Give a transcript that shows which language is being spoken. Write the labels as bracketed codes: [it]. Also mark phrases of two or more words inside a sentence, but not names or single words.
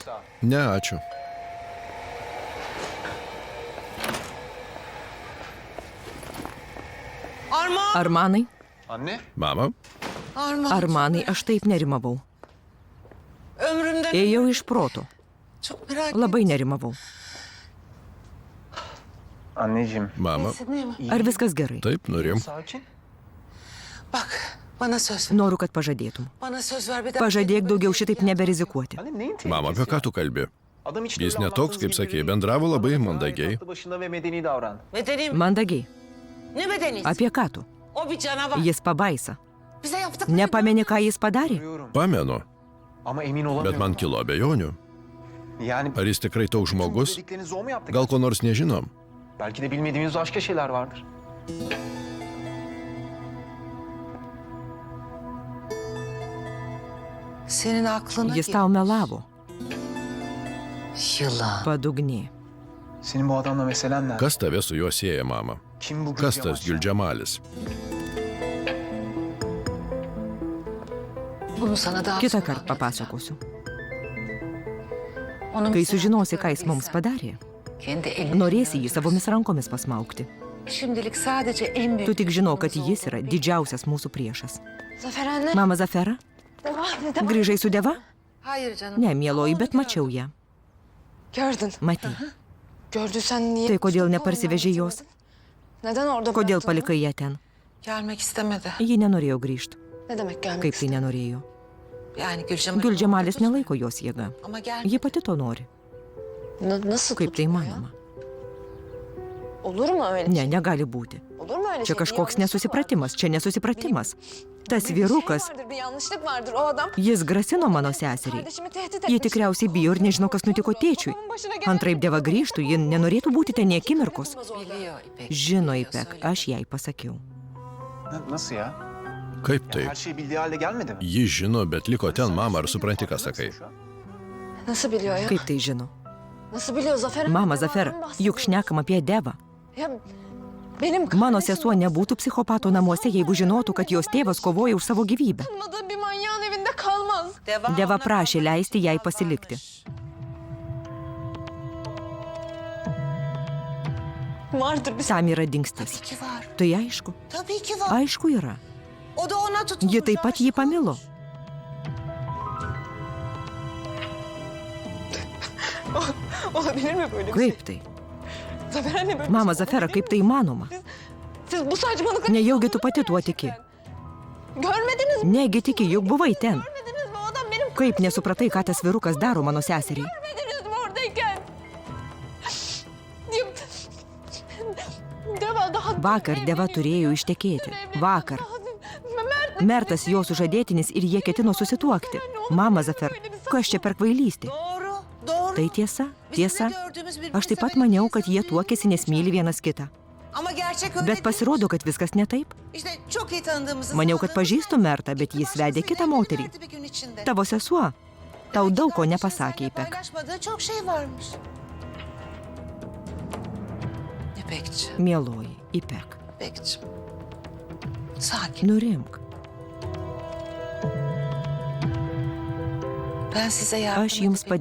[lt] Ne, ačiū. Armanai? [tr] Anne. [lt] Mama, Armanai, aš taip nerimavau. [tr] Ömrümden [lt] Ėjau iš proto. [tr] çok merak [lt] Labai nerimavau. [tr] Anneciğim. [lt] mama. Ar viskas gerai? Taip, nurim. [tr] Sakin. Bak bana söz ver. [lt] Noriu, kad pažadėtum. [tr] Bana söz ver bir daha. [lt] Pažadėk daugiau šitaip neberizikuoti. [tr] Anne neyin tehlikesi? [lt] Mama, apie ką tu kalbi? [tr] Adam hiç [lt] Jis [tr] böyle [lt] ne toks, kaip [tr] anlattığınız gibi [lt] sakė, [tr] değil. [lt] bendravo labai [tr] Gayet [lt] mandagiai. [tr] aklı başında ve medeni davran. Medeni mi? [lt] Mandagiai. [tr] Ne bedenisi? [lt] Apie ką tu? [tr] O bir canavar. [lt] Jis pabaisa. [tr] Bize yaptık. [lt] Nepameni, ką jis padarė? [tr] Görüyorum. [lt] Pamenu, [tr] Ama emin olamıyorum. [lt] bet man kilo abejonių. [tr] Yani [lt] Ar jis tikrai toks [tr] bütün bu [lt] žmogus? [tr] dediklerinizi o mu yaptı? [lt] Gal ko nors nežinom? [tr] Belki de bilmediğimiz başka şeyler vardır. Senin aklına [lt] Jis tau melavo. [tr] Yılan. [lt] Padugnė. [tr] Senin bu adamla meselen ne? [lt] Kas tave su juo sieja, mama? [tr] Kim bu [lt] Kas [tr] Gülcemal [lt] tas [tr] ya? [lt] Gülcemalis? [tr] Bunu sana daha [lt] Kitą [tr] sonra [lt] kartą [tr] anlatacağım. [lt] papasakosiu. [tr] Onun [lt] Kai [tr] bize [lt] sužinosi, ką [tr] yaptıklarını [lt] jis mums [tr] sen [lt] padarė, [tr] kendi elinle [lt] norėsi jį [tr] göreceksin. [lt] savomis rankomis pasmaukti. [tr] Şimdilik sadece en büyük [lt] Tu tik žinok, kad [tr] düşmanımız [lt] jis yra [tr] olduğunu bil. [lt] didžiausias mūsų priešas. [tr] Zafer anne. [lt] Mama Zafera, [tr] Devam. [lt] grįžai su deva? [tr] Hayır canım. [lt] Ne, mieloji, bet mačiau ją. [tr] Gördün. [lt] Matei. [tr] Gördüysen niye? [lt] Tai kodėl [tr] Tuttun [lt] neparsivežė [tr] ondan [lt] jos? [tr] gitmedin? Neden orada [lt] Kodėl [tr] bıraktın onu? [lt] palikai ją ten? [tr] Gelmek istemedi. [lt] Ji nenorėjo grįžti. [tr] Ne demek gelmek [lt] Kaip tai [tr] istedi? [lt] nenorėjo? [tr] Yani Gülcemal. [lt] Gülcemalis nelaiko jos jėga. [tr] Ama gel. [lt] Ji pati to nori. [tr] Nasıl [lt] Kaip tai [tr] tuttun ya? [lt] manoma? [tr] Olur mu öyle? [lt] Ne, negali būti. [tr] Olur mu öyle [lt] Čia [tr] şey? Bir [lt] kažkoks [tr] yanlışlık [lt] nesusipratimas, čia nesusipratimas. Tas [tr] vardır, [lt] vyrukas, [tr] Bir şey vardır, bir yanlışlık vardır. O adam [lt] jis grasino mano seseriai. [tr] kardeşimi tehdit [lt] Ji [tr] etmiş. [lt] tikriausiai bijo ir nežino, kas nutiko tėčiui. [tr] Babamın başına gelen- [lt] Antraip dėva grįžtų, ji nenorėtų būti ten nė akimirkos. [tr] Biliyor İpek. [lt] Žino, [tr] biliyor, [lt] Ipek, [tr] söylüyor. [lt] aš jai pasakiau. [tr] Nasıl ya? [lt] Kaip [tr] Ya [lt] tai? [tr] her şey bildiği halde gelmedi mi? [lt] Ji žino, bet liko ten, mama, ar supranti, ką sakai? [tr] Nasıl biliyor ya? [lt] Kaip tai žino? [tr] Nasıl biliyor Zafer? [lt] Mama, [tr] Devadan [lt] Zafer, [tr] bahsediyor. [lt] juk šnekam apie Devą. [tr] Ya benim [lt] Mano [tr] kardeşim [lt] sesuo nebūtų psichopato namuose, jeigu žinotų, kad jos tėvas kovoja už savo gyvybę. [tr] tanımadığı bir manyağın evinde kalmaz. [lt] Deva prašė leisti jai pasilikti. [tr] Vardır bir [lt] Tam yra dingstis. [tr] Tabii ki var. [lt] Tai aišku. [tr] Tabii ki var. [lt] Aišku yra. [tr] O da ona tutulmuş. [lt] Ji taip pat jį pamilo. [tr] olabilir mi böyle bir şey? [lt] Kaip tai? [tr] Zafer anne böyle [lt] Mama, [tr] bir şey [lt] Zafera, [tr] olabilir mi? [lt] kaip tai įmanoma? [tr] Siz bu saçmalıkları [lt] Nejaugi tu pati tuo tiki. [tr] görmediniz mi? [lt] Negi tiki, juk buvai ten. [tr] Görmediniz mi? O adam benim [lt] Kaip nesupratai, ką tas vyrukas daro mano seseriai? [tr] görmediniz mi oradayken? Deva daha... [lt] Vakar Deva turėjo ištekėti. Vakar. Mertas jo sužadėtinis ir jie ketino susituokti. Mama, Zafer, kas čia per kvailystė? [tr] Doğru. Doğru. [lt] Tai tiesa, [tr] Bizim de [lt] tiesa. [tr] gördüğümüz birbirimizi [lt] Aš taip pat [tr] seven [lt] maniau, [tr] ikimiz. [lt] kad jie tuokėsi, nes myli vienas kitą. [tr] Ama gerçek öyle [lt] Bet [tr] değil. [lt] pasirodo, kad viskas ne taip. [tr] İşte çok iyi tanıdığımızı [lt] Maniau, kad [tr] sandığımız [lt] pažįstu Mertą, bet jis vedė kitą moterį. [tr] verdi bir gün içinde. [lt] Tavo sesuo tau daug ko nepasakė, [tr] Seninle [lt] Ipek. [tr] Paylaşmadığı çok şey varmış. İpekçi, [lt] Mieloji, Ipek, [tr] İpekçi. Sakin. [lt] nurimk. [tr] Ben size yardım [lt] Aš jums [tr] edebilmek